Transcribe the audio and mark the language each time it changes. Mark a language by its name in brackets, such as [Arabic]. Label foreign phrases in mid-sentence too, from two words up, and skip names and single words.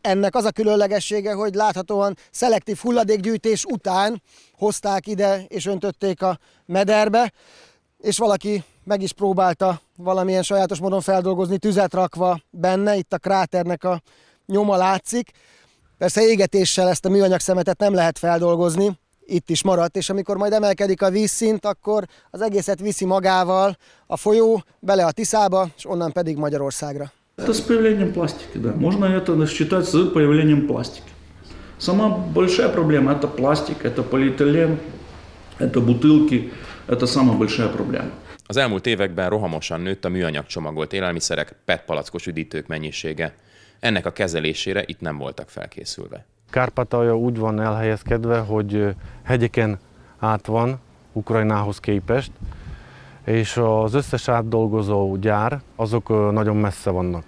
[Hungarian] Ennek az a különlegessége, hogy láthatóan szelektív hulladékgyűjtés után hozták ide és öntötték a mederbe, és valaki meg is próbálta valamilyen sajátos módon feldolgozni, tüzet rakva benne, itt a kráternek a nyoma látszik. Persze égetéssel ezt a műanyag szemetet nem lehet feldolgozni, itt is maradt, és amikor majd emelkedik a vízszint, akkor az egészet viszi magával a folyó bele a Tiszába, és onnan pedig Magyarországra. [Russian] Это с появлением пластики, да. Можно это считать с появлением пластики. Самая большая проблема – это пластик, это полиэтилен, это бутылки, это самая большая проблема. [Hungarian] Az elmúlt években rohamosan nőtt a műanyag csomagolt élelmiszerek, PET palackos üdítők mennyisége. Ennek a kezelésére itt nem voltak felkészülve. Kárpátalja úgy van elhelyezkedve, hogy hegyeken át van Ukrajnához képest, és az összes átdolgozó gyár, azok nagyon messze vannak.